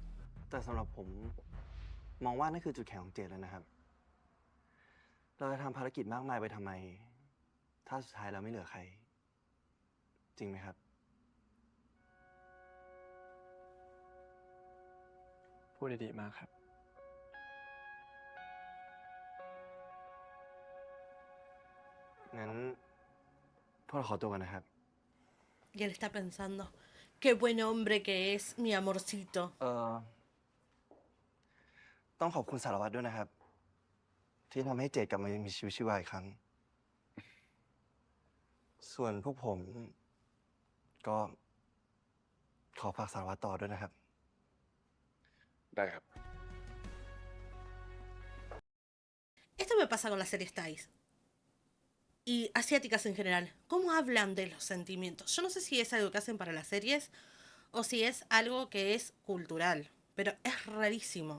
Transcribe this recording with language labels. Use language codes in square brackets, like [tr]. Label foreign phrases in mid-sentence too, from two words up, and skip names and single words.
[th] แต่สำหรับผมมองว่านั่นคือจุดแข็งของเจดแล้วนะครับ เราจะทำภารกิจมากมายไปทำไม ถ้าสุดท้ายเราไม่เหลือใคร จริงไหมครับ พูดดีๆมากครับ งั้นพวกเราขอตัวกันนะครับ [es] Y él está pensando, qué buen hombre que es mi amorcito. [th] ต้องขอบคุณสารวัตรด้วยนะครับ ที่ทำให้เจดกลับมามีชีวิตชีวาอีกครั้ง ส่วนพวกผมก็ขอฝากสารวัตรต่อด้วยนะครับ ได้ครับ [es] Esto me pasa con las series Thais y asiáticas en general. ¿Cómo hablan de los sentimientos? Yo no sé si es algo que hacen para las series o si es algo que es cultural, pero es rarísimo.